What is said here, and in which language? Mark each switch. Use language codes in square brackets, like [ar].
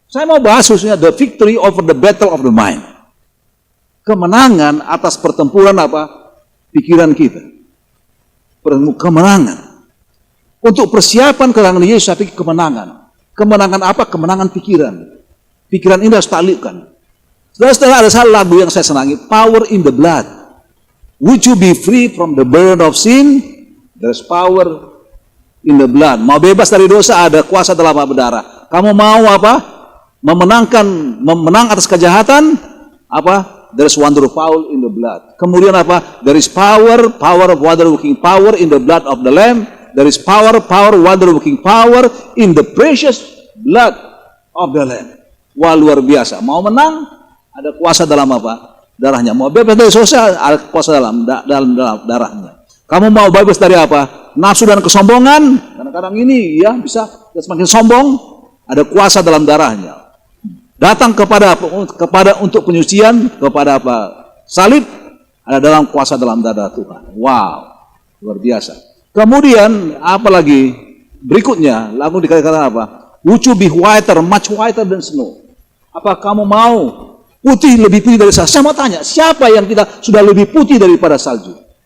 [id] Saya mau bahas khususnya [en] the victory over the battle of the mind. [id] Kemenangan atas pertempuran apa? Pikiran kita. Kemenangan. Untuk persiapan kedatangan Yesus, tapi kemenangan. Kemenangan apa? Kemenangan pikiran. Pikiran ini harus taklukkan. Setelah ada satu lagu yang saya senangi, Power in the Blood. [en] Would you be free from the burden of sin? There's power in the blood. [id] Mau bebas dari dosa, ada kuasa dalam berdarah. Kamu mau apa? Memenang atas kejahatan, apa? [en] There's wonder of power in the blood. [id] Kemudian apa? [en] There is power of wonder working power in the blood of the Lamb. There is power, wonder working power in the precious blood of the Lamb. [id] Wah, luar biasa. Mau menang, ada kuasa dalam apa? Darahnya. Mau bebas dari dosa, ada kuasa dalam darahnya. Kamu mau bebas dari apa? Nafsu dan kesombongan. Kadang-kadang ini ya bisa semakin sombong, ada kuasa dalam darahnya. Datang kepada untuk penyucian, kepada apa? Salib, ada dalam kuasa dalam darah Tuhan. Wow, luar biasa. Kemudian apa lagi? Berikutnya, lalu dikatakan apa? [en] Would you be whiter, much whiter than snow? [id] Apa kamu mau putih, lebih putih dari salju? Saya mau tanya, siapa yang kita sudah lebih putih daripada salju?